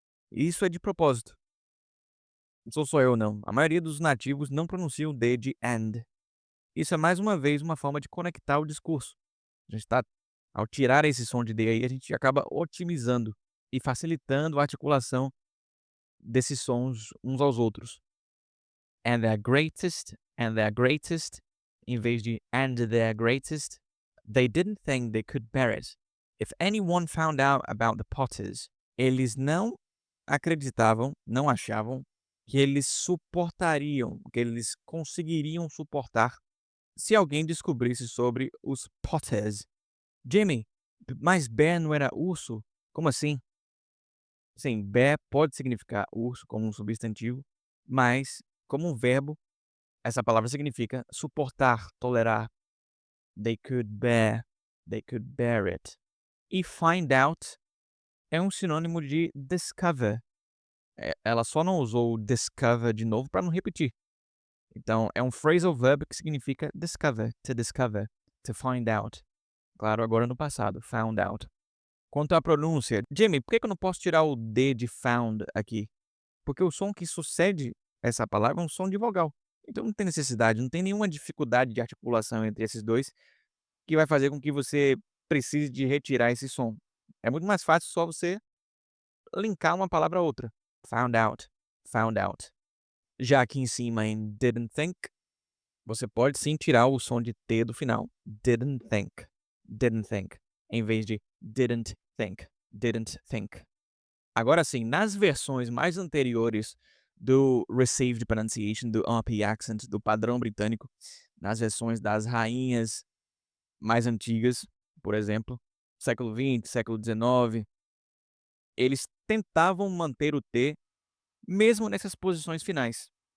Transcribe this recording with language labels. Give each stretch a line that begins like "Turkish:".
Portuguese: E isso é de propósito. Não sou só eu não. A maioria dos nativos não pronuncia o D de and. Isso é mais uma vez uma forma de conectar o discurso. A gente tá, ao tirar esse som de D aí, a gente acaba otimizando e facilitando a articulação desses sons uns aos outros.
English: And their greatest,
Portuguese: em vez de
English: and their greatest, they didn't think they could bear it. If anyone found out about the Potters,
Portuguese: eles não acreditavam, não achavam que eles suportariam, que eles conseguiriam suportar se alguém descobrisse sobre os Potters. Jimmy, mas bear não era urso? Como assim? Sim, bear pode significar urso como um substantivo, mas como um verbo, essa palavra significa suportar, tolerar.
English: They could bear it.
Portuguese: E find out é um sinônimo de discover. Ela só não usou o discover de novo para não repetir. Então, é um phrasal verb que significa discover,
English: to find out.
Portuguese: Claro, agora no passado, found out. Quanto à pronúncia, Jimmy, por que eu não posso tirar o D de found aqui? Porque o som que sucede essa palavra é um som de vogal. Então não tem necessidade, não tem nenhuma dificuldade de articulação entre esses dois que vai fazer com que você precise de retirar esse som. É muito mais fácil só você linkar uma palavra a outra.
English: Found out, found out.
Portuguese: Já aqui em cima em didn't think, você pode sim tirar o som de T do final.
English: Didn't think,
Portuguese: em vez de
English: didn't think.
Portuguese: Agora sim, nas versões mais anteriores do Received Pronunciation, do RP Accent, do padrão britânico, nas versões das rainhas mais antigas, por exemplo, século XX, século XIX, eles tentavam manter o T mesmo nessas posições finais.